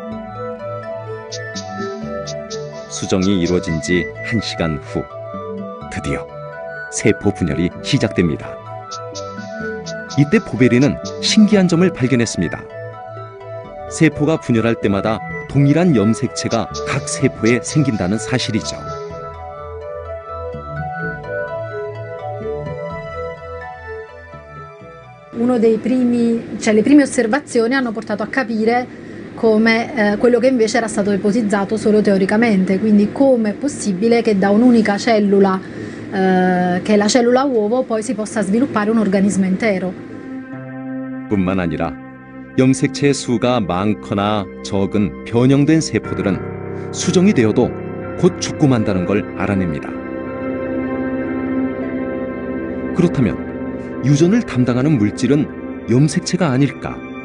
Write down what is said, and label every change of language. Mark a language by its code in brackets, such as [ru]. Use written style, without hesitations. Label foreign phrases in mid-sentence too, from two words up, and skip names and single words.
[ko] 수정이 이루어진 지 1시간 후 드디어 세포 분열이 시작됩니다. 이때 보베리는 신기한 점을 발견했습니다. 세포가 분열할 때마다 동일한 염색체가 각 세포에 생긴다는 사실이죠. [it] Le prime osservazioni hanno portato a capire come quello che invece era stato ipotizzato solo teoricamente, quindi come è possibile che da un'unica cellula, che è la cellula uovo, poi si possa sviluppare un organismo intero. [ko] 뿐만 아니라 염색체의 수가 많거나 적은 변형된 세포들은 수정이 되어도 곧 죽고 만다는 걸 알아냅니다. 그렇다면 유전을 담당하는 물질은 염색체가 아닐까?